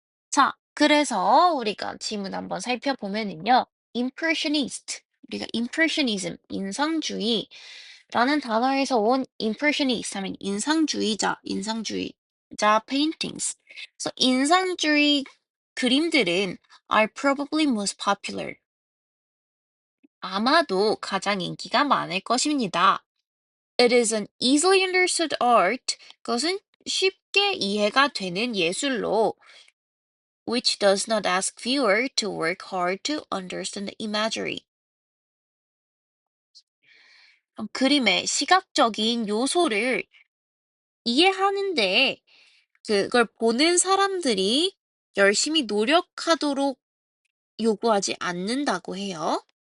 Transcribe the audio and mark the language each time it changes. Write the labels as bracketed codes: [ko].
[ko] 자, 그래서 우리가 지문 한번 살펴보면은요. impressionist, 우리가 impressionism, 인상주의라는 단어에서 온 impressionist 하면 인상주의자 paintings. 그래서 인상주의 그림들은 [en] are probably most popular. [ko] 아마도 가장 인기가 많을 것입니다. [en] It is an easily understood art. [ko] 그것은 쉽게 이해가 되는 예술로 [en] which does not ask viewer to work hard to understand the imagery. [ko] 그림의 시각적인 요소를 이해하는데 그걸 보는 사람들이 열심히 노력하도록 요구하지 않는다고 해요.